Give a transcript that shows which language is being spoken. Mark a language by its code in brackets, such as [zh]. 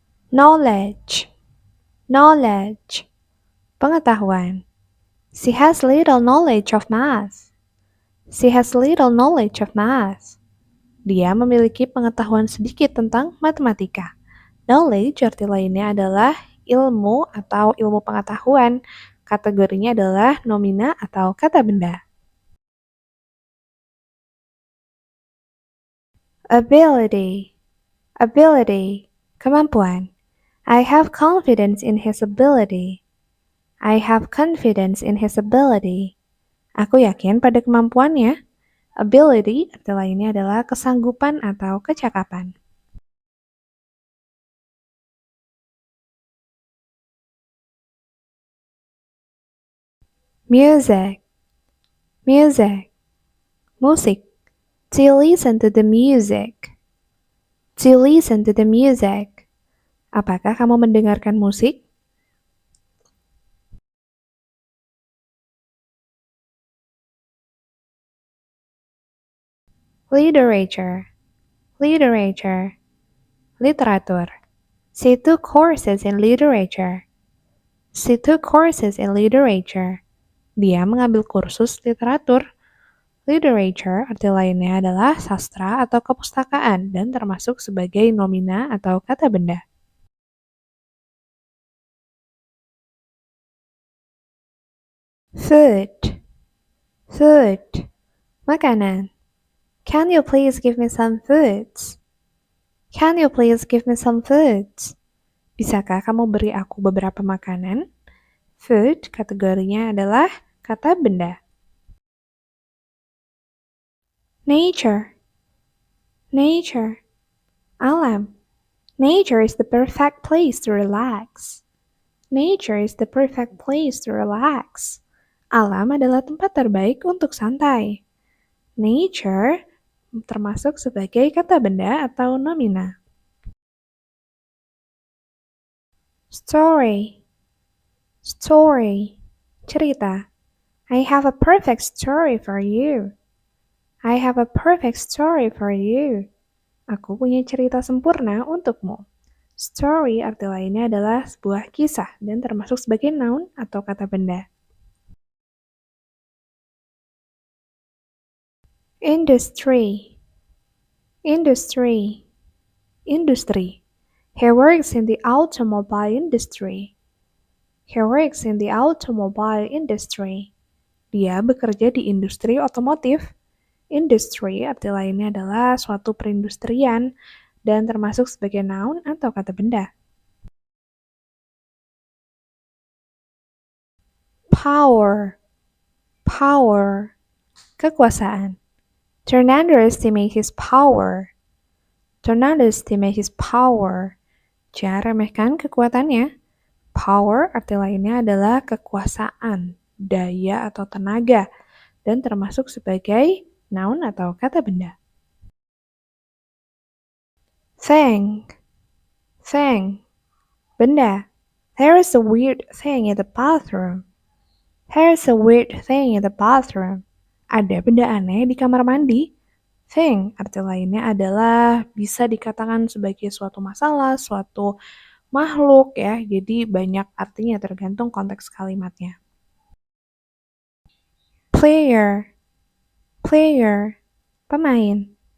[en] Knowledge. Knowledge. Pengetahuan. She has little knowledge of math. She has little knowledge of math. [id] Dia memiliki pengetahuan sedikit tentang matematika. Knowledge arti lainnya adalah ilmu atau ilmu pengetahuan. Kategorinya adalah nomina atau kata benda. [en] Ability. Ability. Kemampuan. I have confidence in his ability. I have confidence in his ability. [id] Aku yakin pada kemampuannya. Ability arti lainnya adalah kesanggupan atau kecakapan. [en] Music. Music. Musik. Do you listen to the music? Do you listen to the music? [id] Apakah kamu mendengarkan musik? [en] Literature. Literature. Literatur. She took courses in literature. She took courses in literature. [id] Dia mengambil kursus literatur. Literature arti lainnya adalah sastra atau kepustakaan dan termasuk sebagai nomina atau kata benda. [en] Food. Food. Makanan. Can you please give me some foods? Can you please give me some food? [id] Bisakah kamu beri aku beberapa makanan? Food kategorinya adalah kata benda. [en] Nature. Nature. Alam. Nature is the perfect place to relax. Nature is the perfect place to relax. [id] Alam adalah tempat terbaik untuk santai. Nature termasuk sebagai kata benda atau nomina. [en] Story. Story. Cerita. I have a perfect story for you. I have a perfect story for you. [id] Aku punya cerita sempurna untukmu. Story arti lainnya adalah sebuah kisah dan termasuk sebagai noun atau kata benda. [en] Industry. Industry. Industry. He works in the automobile industry. He works in the automobile industry. [id] Dia bekerja di industri otomotif. Industry arti lainnya adalah suatu perindustrian dan termasuk sebagai noun atau kata benda. [en] Power. Power. Kekuasaan. Don't underestimate his power. Don't underestimate his power. [id] Jangan remehkan kekuatannya. Power arti lainnya adalah kekuasaan, daya atau tenaga, dan termasuk sebagai noun atau kata benda. [en] Thing. Thing. Benda. There is a weird thing in the bathroom. There is a weird thing in the bathroom. [id] Ada benda aneh di kamar mandi. Thing arti lainnya adalah bisa dikatakan sebagai suatu masalah, suatu makhluk ya. Jadi banyak artinya tergantung konteks kalimatnya. [en] Player. Player. Pemain.